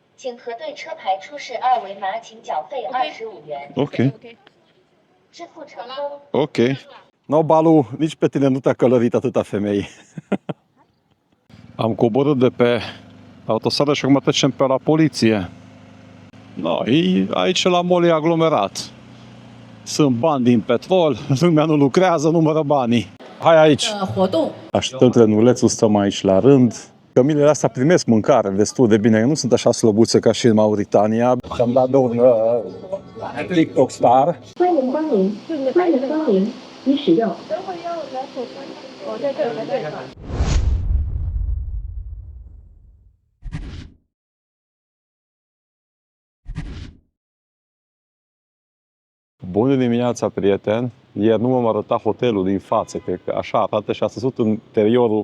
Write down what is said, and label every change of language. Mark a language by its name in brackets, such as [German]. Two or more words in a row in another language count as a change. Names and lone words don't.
[Chinese] 请核对车牌出示二维码，请缴费25元。 Ok. 支付成功。 Ok. [Romanian] No, Balu, nici pe tine nu te-a călărit atâta femei. Am coborât de pe autostradă și acum trecem pe la poliție. Noi, aici la mall e aglomerat. Sunt bani din petrol, lumea nu lucrează, numără banii. Hai aici! Așteptăm trenulețul, stăm aici la rând. Cămilele astea primesc mâncare destul de bine, nu sunt așa slăbuțe ca și în Mauritania. Și-am dat de un TikTok star. [Chinese] 欢迎光临，欢迎光临，已使用。 [Romanian] Bună dimineața, prieten! Ieri nu m-am arătat hotelul din față, cred că așa arată și a văzut în interiorul.